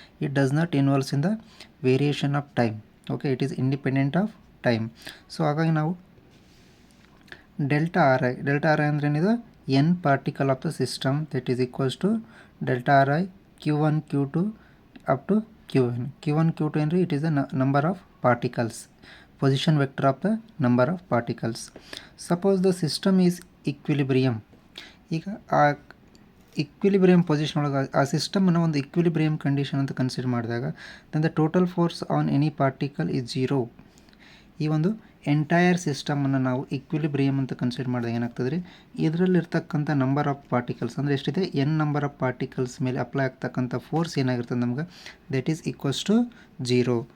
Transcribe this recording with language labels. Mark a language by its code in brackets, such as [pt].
[en] It does not involves in the variation of time. Okay, it is independent of time. [kn] So ಹಾಗಾಗಿ ನಾವು delta R I ಅಂದರೆ ಏನಿದೆ, [en] N particle of the system that is equals to delta r i Q1 Q2 up to Q1. [kn] Q1 Q2 ಅಂದರೆ [en] It is the number of particles, position vector of the number of particles. Suppose the system is equilibrium. [kn] ಈಗ ಆ equilibrium position ಒಳಗೆ ಆ ಸಿಸ್ಟಮನ್ನು ಒಂದು equilibrium condition ಅಂತ consider ಮಾಡಿದಾಗ [en] Then the total force on any particle is 0. [kn] ಈ ಒಂದು entire ಸಿಸ್ಟಮನ್ನು ನಾವು ಇಕ್ವಿಲಿಬ್ರಿಯಮ್ ಅಂತ ಕನ್ಸಿಡರ್ ಮಾಡಿದಾಗ ಏನಾಗ್ತದೆ ರೀ, ಇದರಲ್ಲಿರ್ತಕ್ಕಂಥ ನಂಬರ್ ಆಫ್ ಪಾರ್ಟಿಕಲ್ಸ್ ಅಂದರೆ ಎಷ್ಟಿದೆ, ಎನ್ ನಂಬರ್ ಆಫ್ ಪಾರ್ಟಿಕಲ್ಸ್ ಮೇಲೆ ಅಪ್ಲೈ ಆಗ್ತಕ್ಕಂಥ ಫೋರ್ಸ್ ಏನಾಗಿರ್ತದೆ ನಮ್ಗೆ, [en] That is equals to 0.